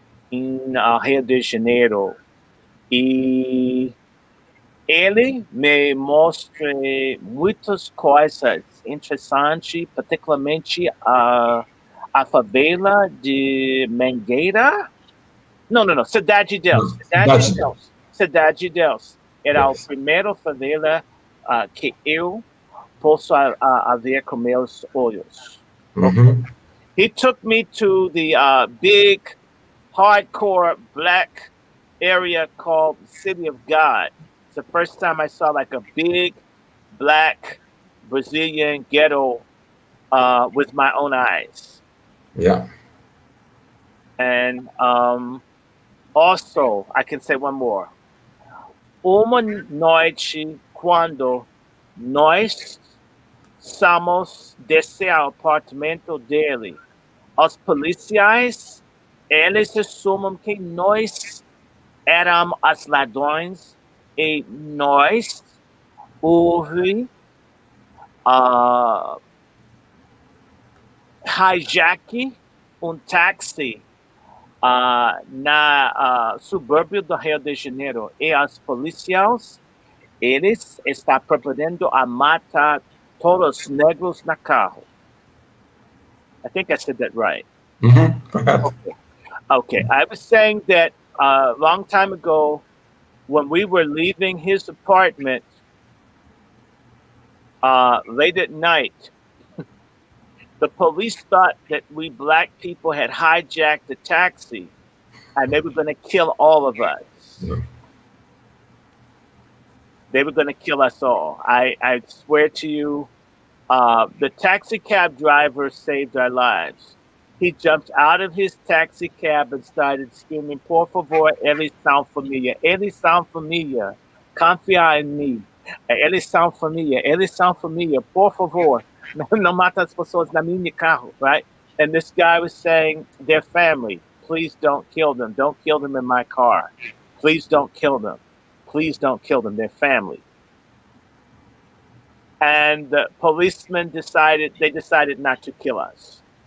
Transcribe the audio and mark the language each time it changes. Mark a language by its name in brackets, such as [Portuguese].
[Portuguese] em Rio de Janeiro. E ele me mostra muitas coisas interessantes, particularmente a favela de Mangueira. Não, não, não. Cidade de Deus. Não, Cidade de Cidade de Deus. Deus. Cidade de Deus. Era a [English] Yes. [Portuguese] primeira favela que eu posso a ver com meus olhos. [English] Okay. Uhum. He took me to the big, hardcore black area called City of God. It's the first time I saw like a big, black Brazilian ghetto with my own eyes. Yeah. And also, I can say one more. [Portuguese] Uma noite, quando nós somos descer ao apartamento dele, os policiais, eles assumem que nós éramos os ladrões e nós houve uh, hijack táxi na subúrbio do Rio de Janeiro e os policiais eles estão preparando a matar todos os negros na carro. [English] I think I said that right. [Portuguese] Mhm. Correto. [English] Okay. I was saying that a long time ago, when we were leaving his apartment late at night, the police thought that we black people had hijacked the taxi and they were going to kill all of us. Yeah. They were going to kill us all. I swear to you, the taxi cab driver saved our lives. He jumped out of his taxi cab and started screaming, [Portuguese] "Por favor, eles são família. Eles são família. Confia em mim. Eles são família. Eles são família. Por favor. Não mata as pessoas na minha carro," [English] right? And this guy was saying, "They're family. Please don't kill them. Don't kill them in my car. Please don't kill them. Please don't kill them. They're family." And the policemen decided not to kill us.